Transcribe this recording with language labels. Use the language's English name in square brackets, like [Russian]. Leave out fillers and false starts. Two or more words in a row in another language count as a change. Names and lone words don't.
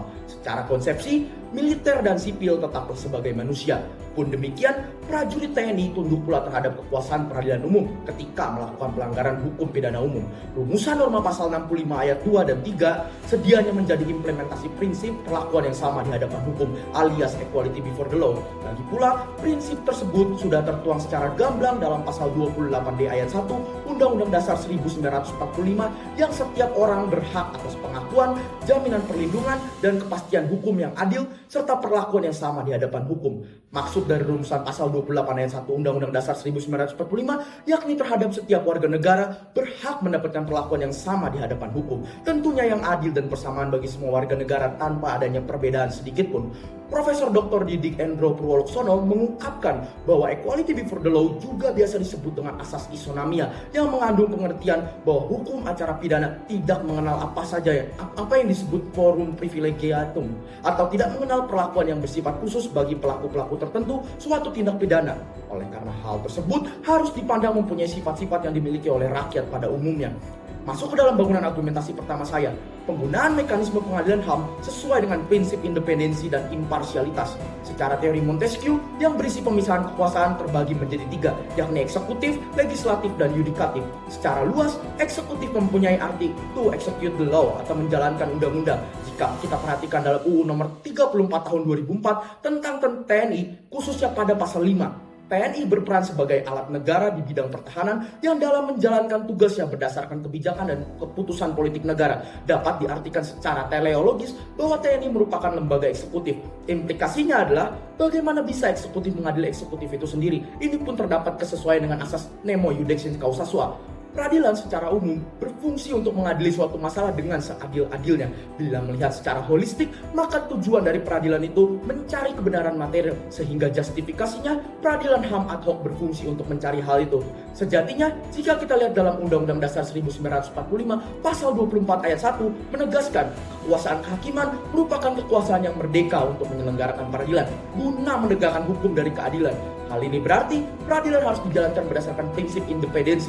[Indonesian] Secara konsepsi, militer dan sipil tetaplah sebagai manusia. Pun demikian, prajurit TNI tunduk pula terhadap kekuasaan peradilan umum ketika melakukan pelanggaran hukum pidana umum. Rumusan norma pasal 65 ayat 2 dan 3 sedianya menjadi implementasi prinsip perlakuan yang sama di hadapan hukum alias [English] equality before the law. [Indonesian] Lagi pula, prinsip tersebut sudah tertuang secara gamblang dalam pasal 28D ayat 1 Undang-Undang Dasar 1945 yang setiap orang berhak atas pengakuan, jaminan perlindungan, dan kepastian hukum yang adil serta perlakuan yang sama di hadapan hukum. Maksud dari rumusan pasal 28 ayat 1 Undang-Undang Dasar 1945 yakni terhadap setiap warga negara berhak mendapatkan perlakuan yang sama di hadapan hukum. Tentunya yang adil dan persamaan bagi semua warga negara tanpa adanya perbedaan sedikit pun. Profesor Dr. Didik Endro Purwoloksono mengungkapkan bahwa [English] equality before the law [Indonesian] juga biasa disebut dengan asas isonamia yang mengandung pengertian bahwa hukum acara pidana tidak mengenal apa yang disebut [Latin] forum privilegiatum [Indonesian] atau tidak mengenal perlakuan yang bersifat khusus bagi pelaku-pelaku tertentu suatu tindak pidana. Oleh karena hal tersebut harus dipandang mempunyai sifat-sifat yang dimiliki oleh rakyat pada umumnya. Masuk ke dalam bangunan argumentasi pertama saya, penggunaan mekanisme pengadilan HAM sesuai dengan prinsip independensi dan imparsialitas. Secara teori Montesquieu yang berisi pemisahan kekuasaan terbagi menjadi tiga, yakni eksekutif, legislatif, dan yudikatif. Secara luas, eksekutif mempunyai arti [English] to execute the law [Indonesian] atau menjalankan undang-undang. Jika kita perhatikan dalam UU nomor 34 tahun 2004 tentang TNI, khususnya pada pasal 5. TNI berperan sebagai alat negara di bidang pertahanan yang dalam menjalankan tugasnya berdasarkan kebijakan dan keputusan politik negara. Dapat diartikan secara teleologis bahwa TNI merupakan lembaga eksekutif. Implikasinya adalah bagaimana bisa eksekutif mengadili eksekutif itu sendiri. Ini pun terdapat kesesuaian dengan asas [Latin] nemo iudex in causa sua. [Indonesian] Peradilan secara umum berfungsi untuk mengadili suatu masalah dengan seadil-adilnya. Bila melihat secara holistik, maka tujuan dari peradilan itu mencari kebenaran material, sehingga justifikasinya peradilan HAM [Latin] ad hoc [Indonesian] berfungsi untuk mencari hal itu. Sejatinya, jika kita lihat dalam Undang-Undang Dasar 1945, Pasal 24 ayat 1 menegaskan kekuasaan kehakiman merupakan kekuasaan yang merdeka untuk menyelenggarakan peradilan, guna menegakkan hukum dari keadilan. Hal ini berarti peradilan harus dijalankan berdasarkan prinsip independensi.